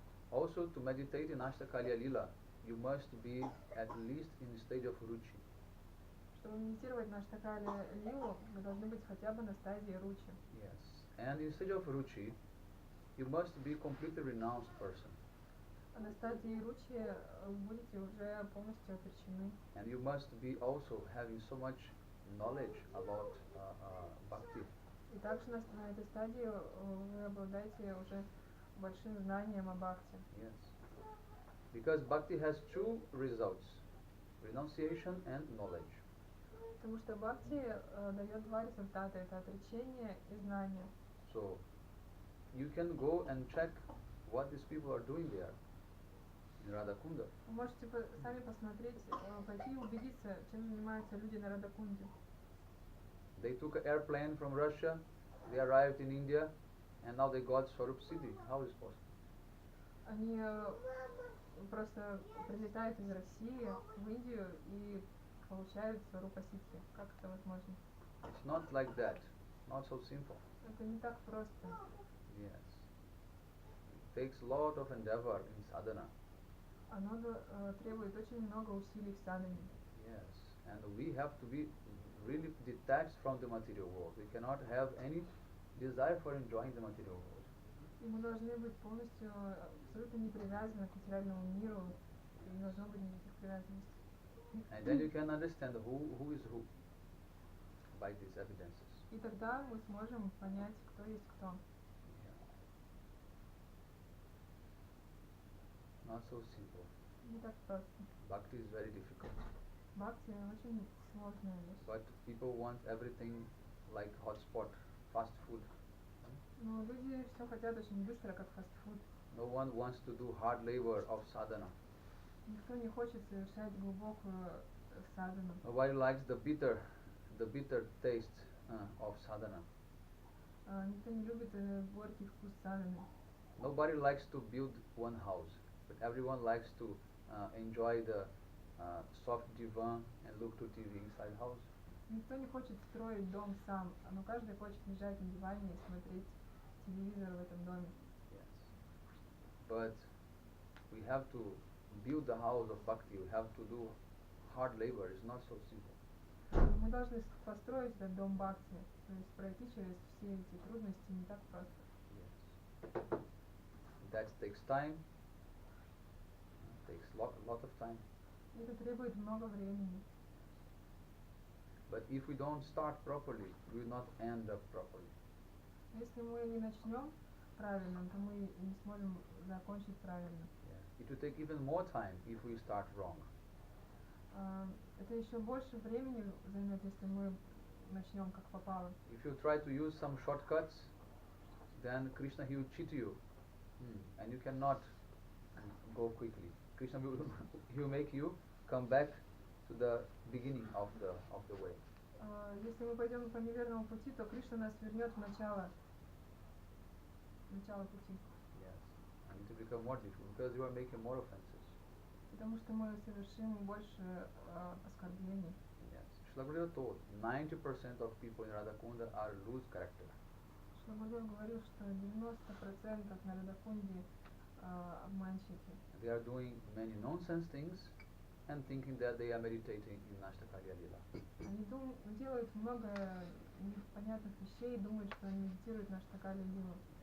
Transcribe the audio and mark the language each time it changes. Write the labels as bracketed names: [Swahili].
[English] Also, to meditate in Ashtakalya Lila, you must be at least in the stage of ruchi. [Russian] Чтобы медитировать на Аштакале Лилу, мы должны быть хотя бы на стадии ручи. [English] Yes, and in stage of ruchi, you must be completely renounced person. [Russian] А на стадии ручи будете уже полностью отречены. [English] And you must be also having so much knowledge about bhakti. [Russian] И также на этой стадии вы обладаете уже большим знанием о бхакти. [English] Yes, because bhakti has two results: renunciation and knowledge. [Russian] Потому что бхакти дает два результата: это отречение и знание. [English] So you can go and check what these people are doing there in Radhakunda. [Russian] Вы можете сами посмотреть, пойти и убедиться, чем занимаются люди на Радхакунде. [English] They took an airplane from Russia, they arrived in India, and now they got Swarup Siddhi. How is possible? [Russian] Они просто прилетают из России в Индию и получают Сварупа Сидхи. Как это возможно? [English] It's not like that. Not so simple. [Russian] Это не так просто. [English] Yes. It takes a lot of endeavor in sadhana. [Russian] Оно требует очень много усилий в садхане. [English] Yes. And we have to be really detached from the material world. We cannot have any desire for enjoying the material world. [Russian] И мы должны быть полностью абсолютно не привязаны к материальному миру. И не должно быть никаких привязанностей. [English] And then you can understand who is who. by these evidences. [Russian] И тогда мы сможем понять, кто есть кто. [English] Yeah. Not so simple. [Russian] Не так просто. [English] Bhakti is very difficult. [Russian] Бхакти очень сложная вещь. [English] But people want everything like hotspot, fast food. [Russian] Но люди все хотят очень быстро, как фастфуд. [English] No one wants to do hard labor of sadhana. [Russian] Никто не хочет совершать глубокую садхану. [English] Nobody likes the bitter taste of sadhana. [Russian] Никто не любит горький вкус садханы. [English] Nobody likes to build one house, but everyone likes to enjoy the soft divan and look to TV inside house. [Russian] Никто не хочет строить дом сам, но каждый хочет лежать на диване и смотреть телевизор в этом доме. [English] Yes. But we have to build the house of bhakti. We have to do hard labor. It's not so simple. [Russian] Мы должны построить этот дом бхакти, то есть пройти через все эти трудности не так просто. [English] Yes. That takes time. Takes lot of time. [Russian] Это требует много времени. [English] But if we don't start properly, we will not end up properly. [Russian] Если мы не начнем правильно, то мы не сможем закончить правильно. [English] Yeah. It will take even more time if we start wrong. [Russian] Это еще больше времени займет, если мы начнем как попало. [English] If you try to use some shortcuts, then Krishna, he will cheat you, and you cannot go quickly. Krishna will he will make you come back to the beginning of the way. [Russian] Если мы пойдем по неверному пути, то Кришна нас вернет в начало пути. [English] Yes, and it will become more difficult because you are making more offenses. [Russian] Потому что мы совершим больше оскорблений. [English] Yes, Srila Gurudev told 90% of people in Radhakunda are loose character. [Russian] Шрила Гурудев говорил, что 90% на Радхакунде обманщики. [English] They are doing many nonsense things and thinking that they are meditating in Nashtakarya Lila. [Russian] Они делают много непонятных вещей и думают, что они медитируют на Штакали Лилу.